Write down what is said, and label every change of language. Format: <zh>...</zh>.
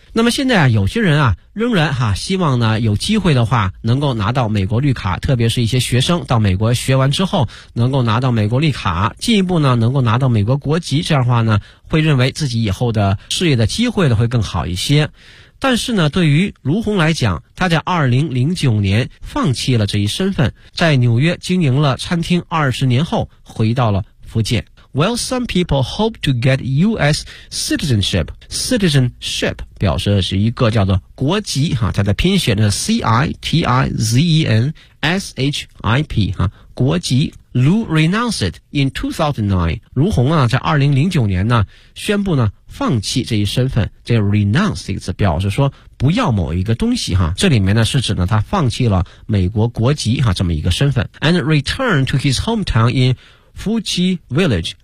<zh>那么现在啊，有些人啊仍然哈希望呢有机会的话能够拿到美国绿卡，特别是一些学生到美国学完之后能够拿到美国绿卡，进一步呢能够拿到美国国籍，这样的话呢会认为自己以后的事业的机会呢会更好一些。但是呢对于卢红来讲，他在2009年放弃了这一身份，在纽约经营了餐厅20年后回到了福建。</zh> <en>While some people hope to get U.S.</en> <zh>citizenship 表示是一个叫做国籍哈，它的拼写呢 C-I-T-I-Z-E-N-S-H-I-P 哈，国籍。</zh> <en>Lu renounced in 2009.</en> <zh>卢红啊，在2009年呢，宣布呢放弃这一身份。这个 renounce 这个字表示说不要某一个东西哈，这里面呢是指呢他放弃了美国国籍哈这么一个身份。</zh> <en>And returned to his hometown in Fuji Village.</en>